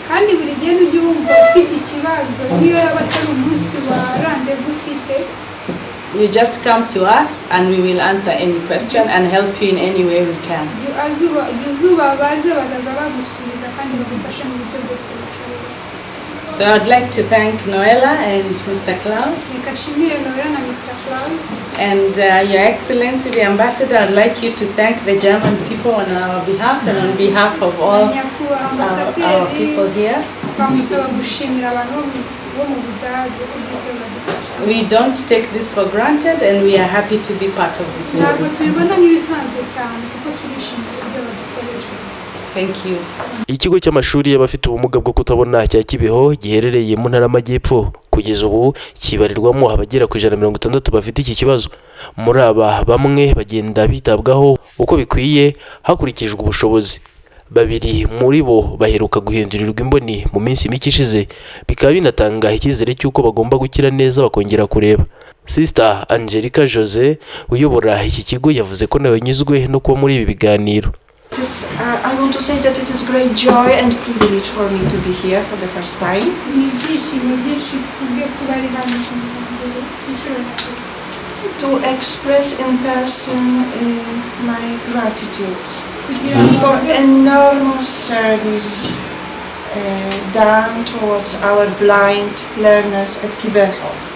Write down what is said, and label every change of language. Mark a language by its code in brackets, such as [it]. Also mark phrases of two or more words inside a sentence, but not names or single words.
[rw] kandi buri gihe n'ujya wumva ufite ikibazo niyo yaba atari umunsi wa rendezvous ufite, [en] you just come to us and we will answer any question and help you in any way we can. [rw] izuba baze bazaza bagusubiza kandi bagufasha mu buryo bwose bushoboka. [en] So I'd like to thank Noella and Mr. Klaus. [rw] Nikashimire Noella na Mr. Klaus. [en] And Your Excellency, the Ambassador, I'd like you to thank the German people on our behalf and on behalf of all our people here. We don't take this for granted and we are happy to be part of this team. Thank you. [rw] Ikigo cy'amashuri y'abafite ubumuga bwo kutabona cya Kibeho giherereye mu ntara y'Amajyepfo kugeza ubu kibarirwamo abagera ku 160 bafite iki kibazo. Muri aba bamwe bagenda bitabwaho uko bikwiye hakurikijwe ubushobozi. Babiri muri bo baheruka guhindurirwa imboni mu minsi mike ishize, bikaba binatanga icyizere cy'uko bagomba gukira neza bakongera kureba. Sister Angelica Jose uyobora iki kigo yavuze ko nawe nyuzwe no kuba muri ibi biganiro. [en] I want to say that it is great joy and privilege for me to be here for the first time. To express in person my gratitude for enormous service done towards our blind learners at Kibeoh.